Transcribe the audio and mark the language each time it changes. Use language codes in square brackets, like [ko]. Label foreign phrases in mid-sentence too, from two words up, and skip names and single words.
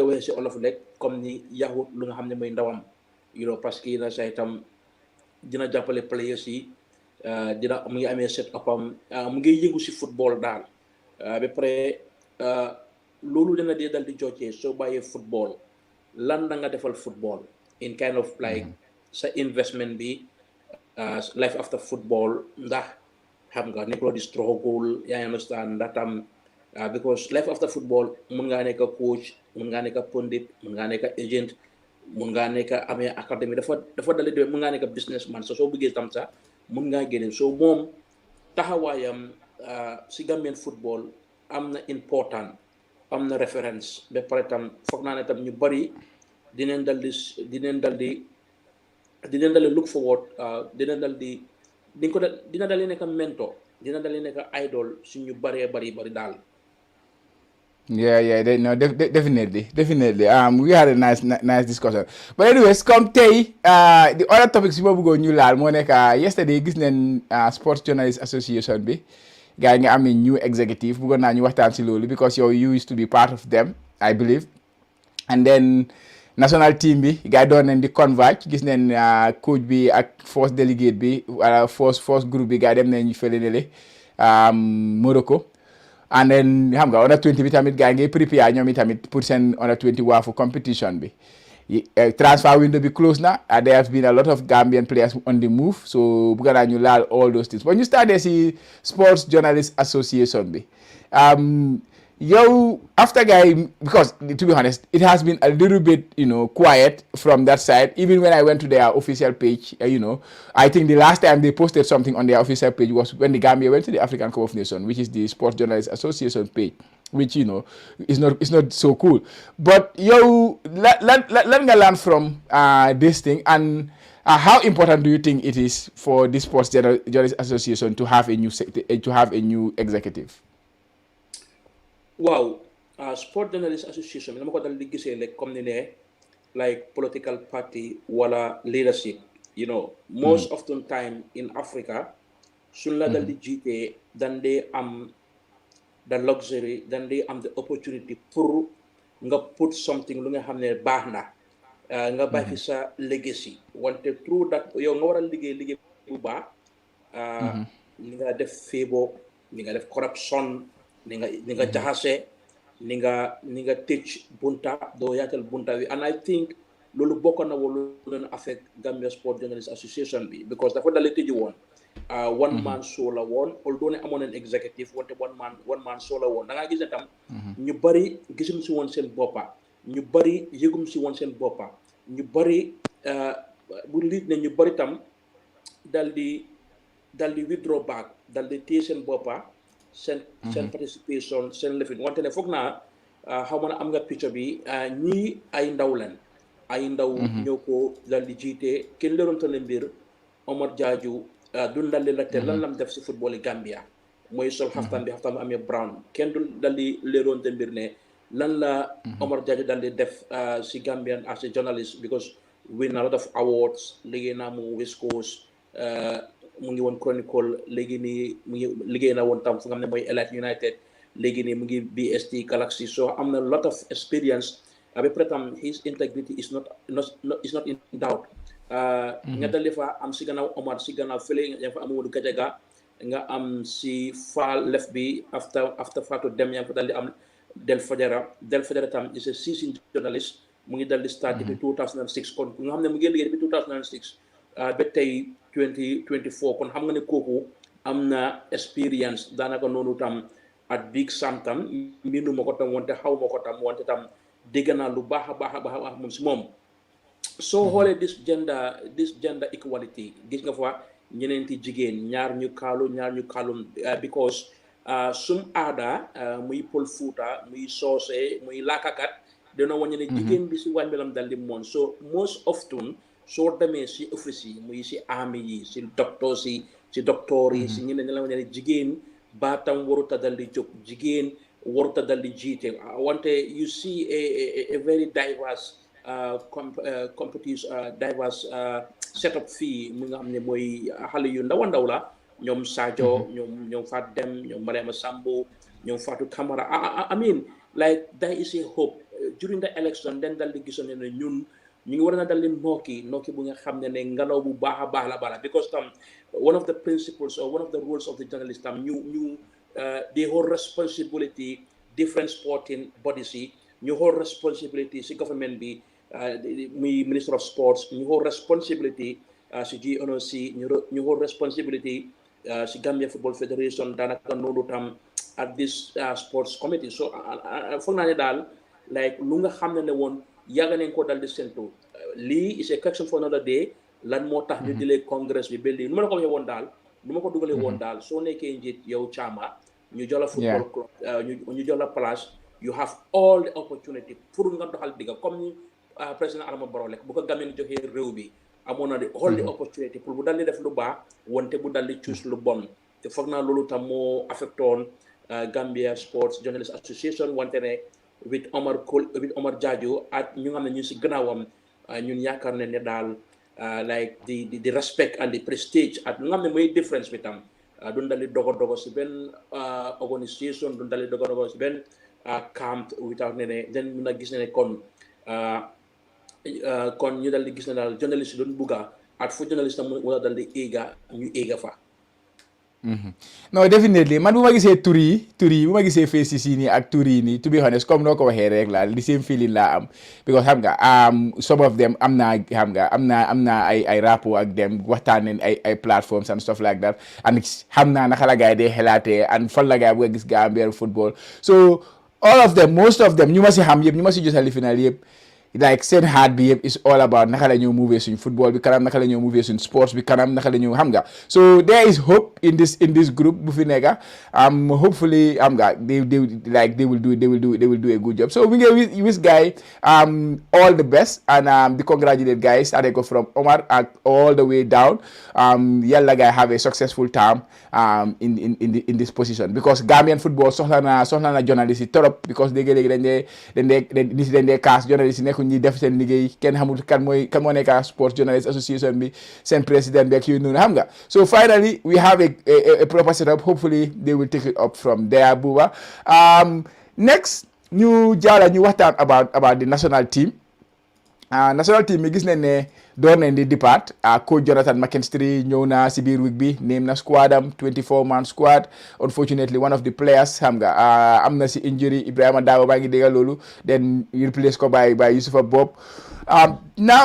[wo] waxee si olof rek comme ni yaxut lu nga xam ne mooy ndawam [fr] parce que [wo] na sa itam dina jàppale players yi mu ngi amee set upam mu ngi yëngu si football daal ba pare loolu dana dee dal di joccee soo bàyyee football lan da nga defal football [en] in kind of like [wo] sa investment bi [en] life after football [wo] ndax xam nga nekkuloo di struggle yaa understand ndax tam [en] because life after football [wo] mun ngaa nekk coach mun ngaa nekk pundit mun ngaa nekk agent mun ngaa nekk amee académie dafa dali de mun ngaa nekk businessman soo bëggee tam sax mun ngaa génne so moom taxawaayam si Gambian football am na important am na référence ba pare tam foog naa ne tam ñu bari dinañ dal di [en] look forward [wo] dina dal di nekk mentor dina dal di nekk idol suñu bari daal. [en] Yeah, no, definitely. We had a nice discussion. But anyways, come today, the other topics we go new [wo] laal moo nekk yesterday gis nañ Sports Journalists Association bi gars yi nga am [en] new executive [wo] bëggoon naa ñu waxtaan si loolu [en] because you used to be part of them I believe and then national team [wo] bi gars yi doon nañ di converge gis nañ coach bi ak [en] force delegate [wo] bi wala force groupe bi gars yi dem nañ fële ne Morocco. And then xam nga under 20 bi tamit gars yi ngay prepare ñoom tamit pour seen under 20 waafu competition bi transfer window bi close na [en] there has been a lot of Gambian players on the move so [wo] bëgg naa ñu laal [en] all those things [wo] but ñu started si Sports Journalists Association bi [en] yow after guy because to be honest it has been a little bit quiet from that side even when I went to their official page I think the last time they posted something on their official page was when the Gambia went to the African Cup of Nations which is the Sports Journalists Association page which is not so cool but yow lan nga learn from this thing and how important do you think it is for the Sports Journalists Association to have a new executive? [wo] Wow, Sport Journalists Association bi dama ko dal di gisee like comme ni ne like [en] political party [wo] wala leadership [en] most often time in Africa [wo] suñ la dal di jiitee dan dee am [en] the luxury [wo] dan dee am [en] the opportunity [wo] pour nga [en] put something [wo] lu nga xam ne baax na nga bàyyi fi sa legacy wante [en] through that [wo] yow nga war a liggéey bu baax ni nga def féebo ni nga def corruption ni nga jaxase ni nga tëj bunta doo yaatal bunta wi [en] and I think [wo] loolu bokk na lu leen affect Gambia Sport Journalists Association bi because dafa dalee tëji woon [en] one man show [wo] la woon although ne amoon nañ executive wante [en] one man show [wo] la woon da ngaa gis ne tam ñu bari gisum si woon seen boppa ñu bari yëgum si woon seen boppa ñu bari bu liit ne ñu bari tam dal di [en] withdraw back [wo] dal di téye seen boppa seen participation seen lefin wante ne foog naa xaw ma ne am nga picture bi ñii ay ndaw ñoo ko dal di jiite kenn leeroon tane mbir Omar Jaaju du dal di laajte lan lam def si football yi Gambia mooy sol xaftaan bi amee brown kenn du dal di leeroon te mbir ne lan la Omar Jaaju dal di def si Gambian [en] as a journalist because win a lot of awards [wo] liggéey naa mu West Coast mu ngi woon Chronicle léegi nii mu ngi liggéey na woon tam fu nga xam ne mooy Elite United léegi nii mu ngi BST Galaxy so am na [en] lot of experience [wo] ba pare tam [en] his integrity is not [wo] in doubt nga dal fa am si gannaaw Omar si gannaaw fële yaa fa am Modou Gajaga nga am si Fall lef bi after Fatou Dem yaa fa dal di am Del Fajara tam [en] is a seasoned journalist [wo] mu ngi dal di start depuis 2006 kon nga xam ne mu ngi liggéey depuis 2006 ba tey 2024 kon xam nga ne kooku am na experience daanaka noonu tam at Big Sam tam mbindu ma ko tam wante xaw ma ko tam wante tam dégg naa lu baax a baax moom si moom soo xoolee [en] this gender equality [wo] gis nga fa ñeneenti jigéen ñaar ñu kaalum because sum aada muy Pël Fuuta muy soose muy laakakat dana wañu ne jigéen bi si wàññilam dal di moon so most often soo demee si office yi muy si army yi si docteur yi si ñeneen ñi la wañu ne jigéen baatam waruta dal di jóg jigéen waruta dal di jiite wante [en] you see a very diverse diverse setup [wo] fii mu nga xam ne mooy xale yu ndaw a ndaw la ñoom Sadio ñoom Fatou Dem ñoom Mariama Sambo ñoom Fatou Camara [en] I mean like there is a hope during the election [wo] den dal di gisoon ne ñun ñu ngi war na dal di nokki bu nga xam ne ngelaw bu baax a baax la because tam [en] one of the principles or one of the rules of the journalist [wo] tam ñu [en] the whole responsibility different sporting bodies [wo] yi ñu [en] whole responsibility [wo] si government bi muy Minister of Sports ñu [en] whole responsibility [wo] si GNOC ñu [en] whole responsibility [wo] si Gambia Football Federation daanaka noonu tam [en] at this sports committee [wo] so foog naa ne daal like lu nga xam ne woon yàgg nañ ko dal di séntu lii is [en] a question for another day [wo] lan moo tax ñu dilee congress bi ba lii nu ma la ko waxee woon daal nu ma ko dugalee woon daal soo nekkee njiit yow Chama ñu jox la football club ñu jox la place [en] you have all the opportunity [wo] pour nga doxal digga comme ni président Adama Barrow lekk bu ko Gambien joxee réew bi amoon na di [en] all the opportunity [wo] pour bu dal di def lu baax wante bu dal di choose lu bon te foog naa loolu tam moo affectoon Gambia Sports Journalists Association wante ne with Omar Jaaju ak ñu nga xam ne ñu si gannaawam ñun yaakaar ne daal like [en] the respect and the prestige [wo] ak lu nga xam ne mooy difference bi tam duñ dal di dogo si benn organisation duñ dal di dogo si benn camp without ne den mun a gis ne kon ñu dal di gis ne daal journaliste yi doon bugga at fu journaliste tam wala dal di ñu éega fa [en] no definitely man [wo] bu ma gisee tur yi bu ma gisee faces yi nii ak tur yi nii [en] to be honest [wo] comme noo ko waxee rek la [en] the same feeling [wo] laa am because xam nga [en] some of them [wo] am naa ay rapport ak dem waxtaan nañ ay platforms [en] and stuff like that and [wo] xam naa naka la gaay dee xelaatee and fan la gaay bu gis Gambian football so all [en] of them most of them [wo] ñu ma si xam yëpp ñu ma si jotali final yëpp [en] like [wo] seen heart bi yëpp [en] is all about [wo] naka la ñoo move suñ football bi kanam naka la ñoo move suñ sports bi kanam naka la ñoo xam nga [en] so there is hope in this group [wo] bu fi nekka [en] hopefully xam nga they will do a good job so we wish guy all the best and the congratulate guys [wo] ade ko [en] from Omar and all the way down yalla guy have a successful time [wo] in this position because Gambian football soxla na journalist yi torop because léegi dañ dee kaas journalist yi ñi def seen liggéey kenn xamul kan moo nekk Sports Journalists Association bi seen président bi ak yu noonu xam nga [en] so finally we have a proper setup hopefully they will take it up from there [wo] Buba next ñu waxtaan about the national team mi gis nañ ne door nañ di depart coach Jonathan McKinstry ñëw na si biir week bi name na squad am [en] 24-man squad unfortunately one of the players [wo] xam nga am na si injury Ibrahima Dawo baa ngi déggal loolu then replace ko by Youssoufa Bob now